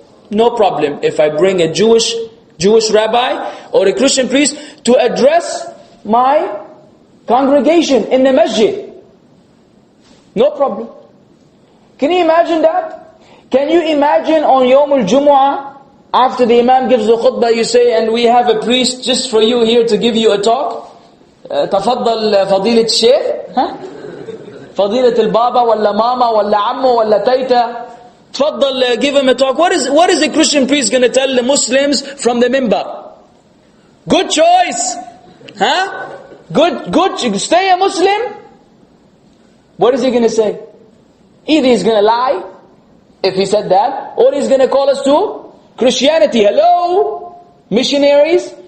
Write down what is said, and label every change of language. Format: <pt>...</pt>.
<en>No problem if I bring a Jewish rabbi or a Christian priest to address my congregation in the masjid. No problem. Can you imagine that? Can you imagine on Yawm al-Jumu'ah, after the Imam gives the khutbah, you say, and we have a priest just for you here to give you a talk?</en> <ar>تفضل فضيلة الشيخ, فضيلة البابا ولا ماما ولا عمو ولا تيتا.</ar> <en>تفضل, give him a talk. What is the Christian priest going to tell the Muslims from the minbar? Good choice. Huh? Good, stay a Muslim. What is he going to say? Either he's going to lie, if he said that, or he's going to call us to Christianity. Hello? Missionaries?</en>